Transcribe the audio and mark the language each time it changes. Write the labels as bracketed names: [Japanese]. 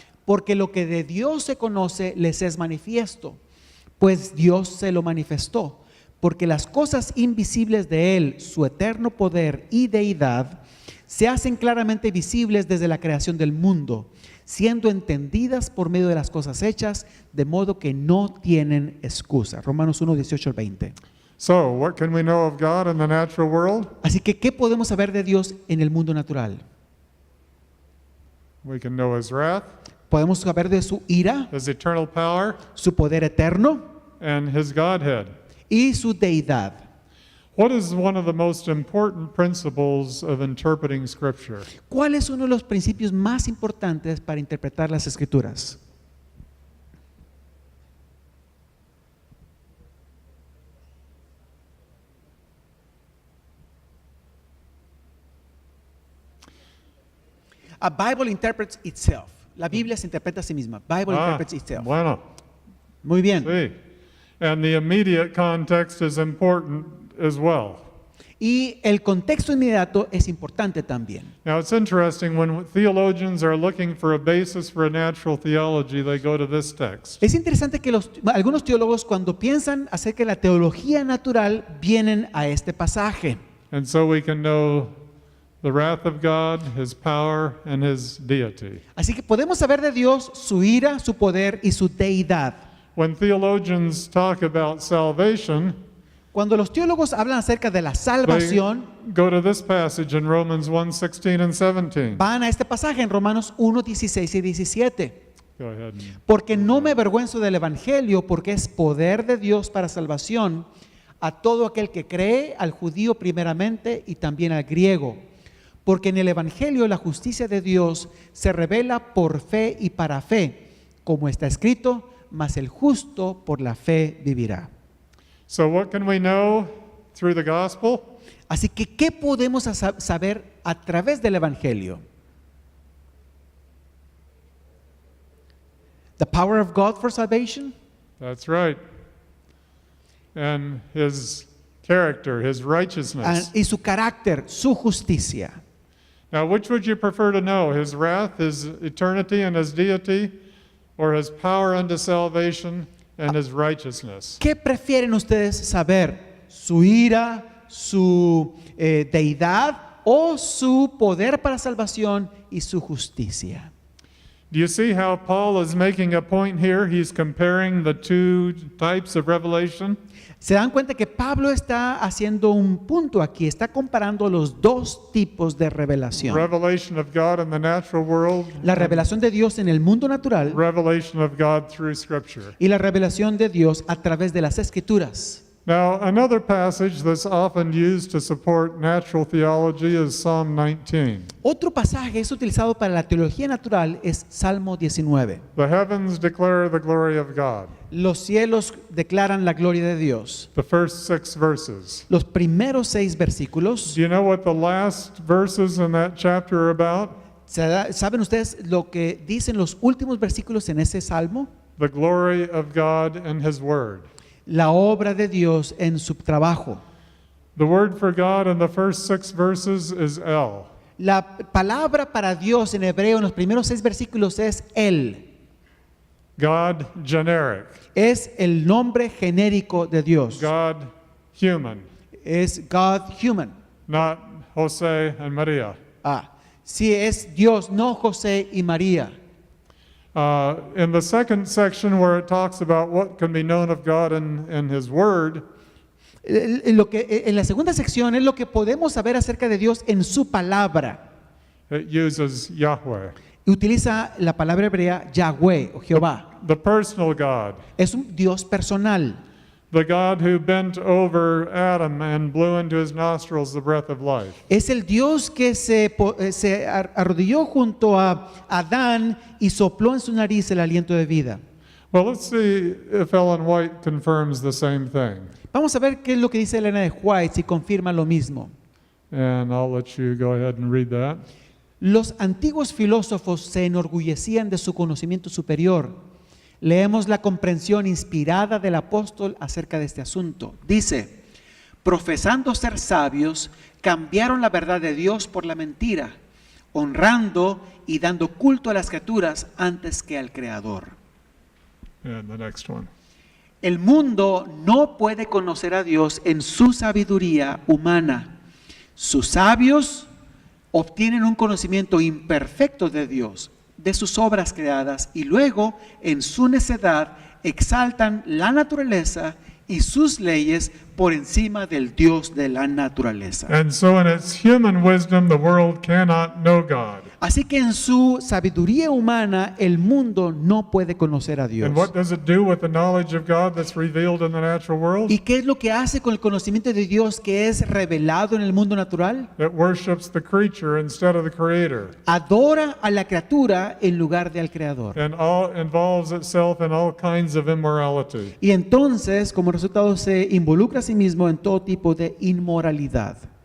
[Spanish] Porque lo que de Dios se conoce les es manifiesto, pues Dios se lo manifestó. Porque las cosas invisibles de Él, su eterno poder y deidad, se hacen claramente visibles desde la creación del mundo, siendo entendidas por medio de las cosas hechas, de modo que no tienen excusa. Romanos 1, 18 al 20. [English] So, what can we know of God in the natural world? [Spanish] Así que, ¿qué podemos saber de Dios en el mundo natural? [English] We can know His wrath, [Spanish] Podemos saber de su ira, [English] His eternal power, [Spanish] su poder eterno [English] and His Godhead. [Spanish] y su deidad. [English] What is one of the most important principles of interpreting Scripture? [Spanish] ¿Cuál es uno de los principios más importantes para interpretar las Escrituras? [English] A Bible interprets itself. [Spanish] La Biblia se interpreta a sí misma. [English] Bible interprets itself. [Spanish] Bueno, Muy bien. sí. [English] And the immediate context is important as well. [Spanish] Y el contexto inmediato es importante también. [English] Now, it's interesting when theologians are looking for a basis for a natural theology, they go to this text. [Spanish] Es interesante que algunos teólogos cuando piensan acerca de la teología natural vienen a este pasaje. [English] And so we can know the wrath of God, His power, and His deity. [Spanish] Así que podemos saber de Dios su ira, su poder y su deidad. [English] When theologians talk about salvation, [Spanish] Cuando los teólogos hablan acerca de la [English] they [Spanish] salvación, [English] go to this passage in Romans 1:16 and 17. [Spanish] van a este pasaje en Romanos 1, 16 y 17. [English] Go ahead. [Spanish] Porque no me avergüenzo del Evangelio, porque es poder de Dios para salvación a todo aquel que cree, al judío primeramente y también al griego. Porque en el Evangelio la justicia de Dios se revela por fe y para fe, como está escrito, mas el justo por la fe vivirá. [English] So what can we know through the gospel? [Spanish] Así que, ¿qué podemos saber a través del Evangelio? [English] The power of God for salvation, That's right. And His character, His righteousness. [Spanish] y su carácter, su justicia. [English] Now, which would you prefer to know? His wrath, His eternity, and His deity, or His power unto salvation and His righteousness? [Spanish] ¿Qué prefieren ustedes saber? ¿Su ira, su deidad o su poder para salvación y su justicia? [English] Do you see how Paul is making a point here? He's comparing the two types of revelation. [Spanish] ¿Se dan cuenta que Pablo está haciendo un punto aquí? Está comparando los dos tipos de revelación. [English] Revelation of God in the natural world, [Spanish] La revelación de Dios en el mundo natural [English] revelation of God through Scripture. [Spanish] y la revelación de Dios a través de las Escrituras. [English] Now, another passage that's often used to support natural theology is Psalm 19. [Spanish] Otro pasaje es utilizado para la teología natural es Salmo 19. [English] The heavens declare the glory of God. [Spanish] Los cielos declaran la gloria de Dios. [English] The first 6 verses. [Spanish] Los primeros 6 versículos, [English] Do you know what the last verses in that chapter are about? [Spanish] ¿saben ustedes lo que dicen los últimos versículos en ese salmo? [English] The glory of God and His Word. [Spanish] La obra de Dios en su trabajo. [English] The word for God in the first 6 verses is El. [Spanish] La palabra para Dios en hebreo en los primeros 6 versículos es Él. [English] God generic. [Spanish] Es el nombre genérico de Dios. [English] God human. es God human. not Jose and Maria. [Spanish] Si es Dios, no José y María. [English] In the second section where it talks about what can be known of God in His Word, [Spanish] En la segunda sección es lo que podemos saber acerca de Dios en su palabra. [English] it uses Yahweh, [Spanish] Y utiliza la palabra hebrea Yahweh o Jehová. [English] the personal God, [Spanish] Es un Dios personal. [English] the God who bent over Adam and blew into his nostrils the breath of life. [Spanish] Es el Dios que se arrodilló junto a Adán y sopló en su nariz el aliento de vida. [English] Well, let's see if Ellen White confirms the same thing. [Spanish] Vamos a ver qué es lo que dice Elena de White, si confirma lo mismo. [English] And I'll let you go ahead and read that. [Spanish] Los antiguos filósofos se enorgullecían de su conocimiento superior. Leemos la comprensión inspirada del apóstol acerca de este asunto. Dice, profesando ser sabios, cambiaron la verdad de Dios por la mentira, honrando y dando culto a las criaturas antes que al Creador. [English] And the next one. [Spanish] El mundo no puede conocer a Dios en su sabiduría humana. Sus sabios obtienen un conocimiento imperfecto de Dios, de sus obras creadas, y luego, en su necedad, exaltan la naturaleza y sus leyes por encima del Dios de la naturaleza. [English] And so in its human wisdom, the world cannot know God. [Spanish] Así que en su sabiduría humana, el mundo no puede conocer a Dios. [English] And what does it do with the knowledge of God that's revealed in the natural world? [Spanish] ¿Y qué es lo que hace con el conocimiento de Dios que es revelado en el mundo natural? [English] It worships the creature instead of the creator, [Spanish] Adora a la criatura en lugar de al creador. [English] and all involves itself in all kinds of immorality. [Spanish] Y entonces, como resultado, se involucra a sí mismo en todo tipo de inmoralidad.